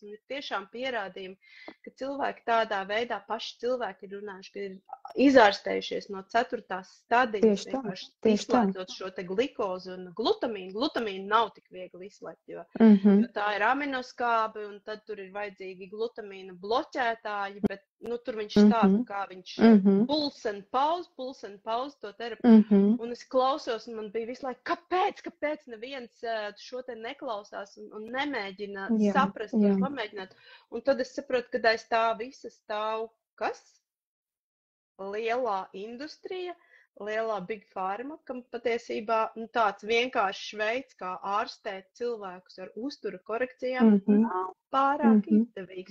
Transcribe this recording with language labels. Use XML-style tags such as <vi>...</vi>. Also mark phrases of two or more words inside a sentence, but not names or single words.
<lv>Un ir tiešām pierādījumi, ka cilvēki tādā veidā, paši cilvēki ir runājuši, ka ir izārstējušies no 4. stadijas, vienkārši izslēdzot šo te glikozi un glutamīnu. Glutamīnu nav tik viegli izslēgt, jo tā ir aminoskābe, un tad tur ir vajadzīgi glutamīna bloķētāji, bet tur viņš stāsta, kā viņš</lv> <en>puls and pause</en> <lv>to terapiju. Un es klausos, un man bija visu laiku, kāpēc neviens šo te neklausās un nemēģina saprast un pamēģināt. Un tad es saprotu, ka aiz tā visa stāv kas? Lielā industrija, lielā</lv> <en>Big Pharma,</en> <lv>kam patiesībā tāds vienkāršs veids, kā ārstēt cilvēkus ar uztura korekcijām, nav pārāk izdevīgs.</lv>